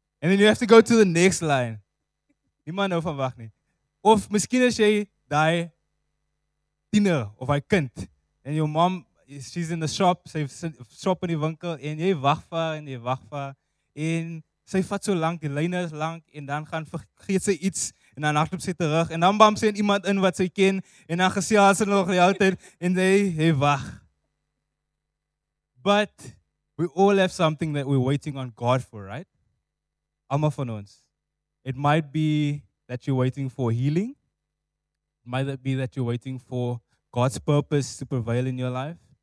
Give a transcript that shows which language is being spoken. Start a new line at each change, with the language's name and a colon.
English: And then you have to go to the next line.
Afrikaans: Niemand hou van wag nie. Of miskien as jy daai tiener of hy kind en jou mom,
English: she's in the shop,
Afrikaans: sy shop in die winkel en jy wag vir haar en jy wag vir haar en sy vat so lank, die lyne is lank en dan gaan vergeet sy iets en dan hardloop sy terug en dan bam sy iemand in wat sy ken en dan gesels sy nog die hele tyd en hy wag.
English: But we all have something that we're waiting on God for, right?
Afrikaans: Almal van ons.
English: It might be that you're waiting for healing. It might be that you're waiting for God's purpose to prevail in your life.